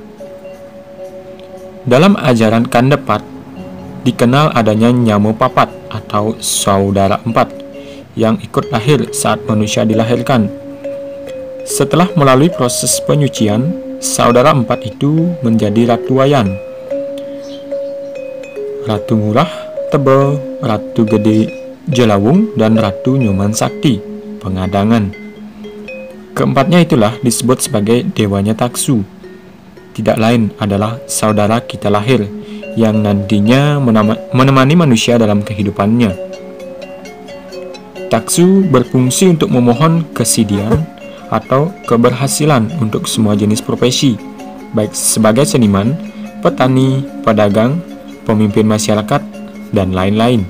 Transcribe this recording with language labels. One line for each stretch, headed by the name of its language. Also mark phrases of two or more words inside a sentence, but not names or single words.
Indonesian: Dalam ajaran Kandapat dikenal adanya Nyamo Papat atau saudara empat yang ikut lahir saat manusia dilahirkan. Setelah melalui proses penyucian, saudara empat itu menjadi Ratu Wayan, Ratu Murah Tebel, Ratu Gede Jelawung, dan Ratu Nyoman Sakti Pengadangan. Keempatnya itulah disebut sebagai dewanya taksu. Tidak lain adalah saudara kita lahir yang nantinya menemani manusia dalam kehidupannya. Taksu berfungsi untuk memohon kesidian atau keberhasilan untuk semua jenis profesi, baik sebagai seniman, petani, pedagang, pemimpin masyarakat, dan lain-lain.